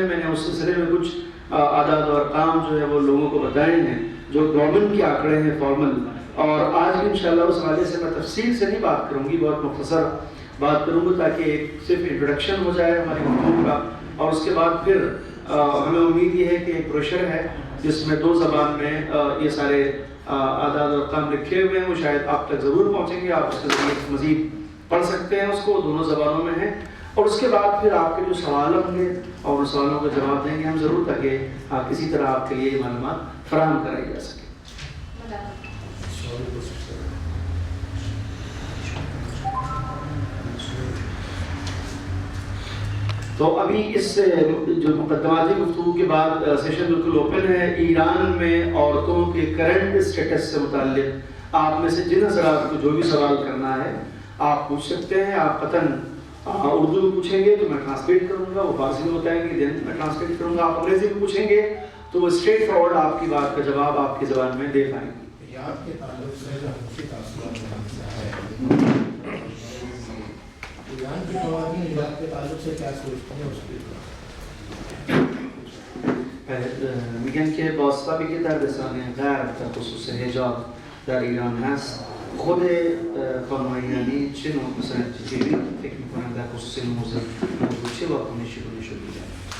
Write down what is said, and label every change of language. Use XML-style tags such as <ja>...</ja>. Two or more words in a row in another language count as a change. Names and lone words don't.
<ur>میں نے اس سلسلے میں کچھ اعداد اور کام جو ہے وہ لوگوں کو بتائے ہیں جو گورنمنٹ کے آنکڑے ہیں فارمل، اور آج بھی ان شاء اللہ اس حوالے سے میں تفصیل سے نہیں بات کروں گی، بہت مختصر بات کروں گا تاکہ ایک صرف انٹروڈکشن ہو جائے ہماری گفتگو کا اور اس کے بعد پھر ہمیں امید یہ ہے کہ ایک بروشر ہے جس میں 2 زبان میں یہ سارے اعداد اور کام لکھے ہوئے ہیں، وہ شاید آپ تک ضرور پہنچیں گے، آپ اس کے ذریعے مزید پڑھ سکتے ہیں، اس کو دونوں زبانوں میں ہے. اور اس کے بعد پھر آپ کے جو سوال ہوں گے اور ان سوالوں کا جواب دیں گے ہم ضرور تاکہ کسی طرح آپ کے لیے معلومات فراہم کرائی جا سکے.</ur> <fa>سوال پرسش دارم.</fa> <ur>تو ابھی اس جو مقدماتی گفتگو کے بعد سیشن بالکل اوپن ہے. ایران میں عورتوں کے</ur> <en>current status</en> <ur>سے متعلق آپ میں سے جن حضرات کو جو بھی سوال کرنا ہے آپ پوچھ سکتے ہیں. آپ قطعاً اردو میں پوچھیں گے تو میں ٹرانسلیٹ کروں گا، وہ فارسی میں بتائیں گے دین میں ٹرانسلیٹ کروں گا. آپ انگریزی میں پوچھیں گے تو وہ</ur> <en>straight forward</en> <ur>آپ کی بات کا جواب آپ کی زبان میں دے پائیں گے. ایران کے قوانین عراق کے تعلق سے کیا سوچتے ہیں اس کے</ur> <fa>میگن که با اسبابی که در رسانه غرب در خصوص حجاب در ایران هست خود خانم ایرانی چه نوع مثلا چیزی فکر میکنن در خصوص این موضوع چه واکنشی رو نشون میدن؟</fa>